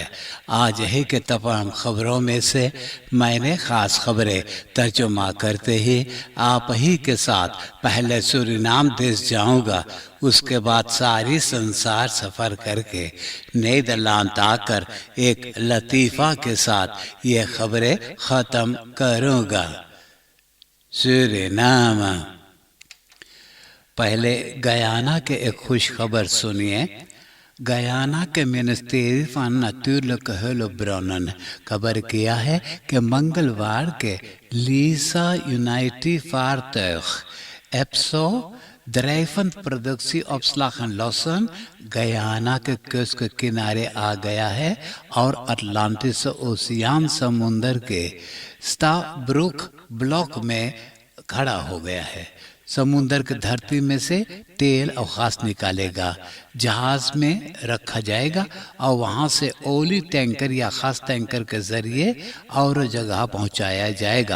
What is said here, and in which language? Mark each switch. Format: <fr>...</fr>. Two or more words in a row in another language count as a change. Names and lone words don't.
<hns>आज यही के तमाम खबरों में से मैंने ख़ास खबरें तर्जुमा करते ही आप ही के साथ पहले सूरीनाम देश जाऊंगा, उसके बाद सारी संसार सफ़र करके नीदरलैंड आकर एक लतीफ़ा के साथ ये खबरें ख़त्म करूंगा। सूरीनाम। पहले गयाना के एक खुश खबर सुनिए। गयाना के मिनिस्ट्री</hns> <nl>van natuurlijke hulpbronnen</nl> <hns>खबर किया है कि मंगलवार के लीसा यूनाइटी vaartuig EPSO</hns> <nl>drijvend productieopslag en lossen</nl> <hns>गयाना के कूस्ट के किनारे आ गया है और अटलांटिस ओशियन समुंदर के स्टाब्रुक ब्लॉक में खड़ा हो गया है। समुंदर की धरती में से तेल और खास निकालेगा, जहाज में रखा जाएगा और वहां से ओली टैंकर या खास टैंकर के जरिए और जगह पहुंचाया जाएगा।</hns>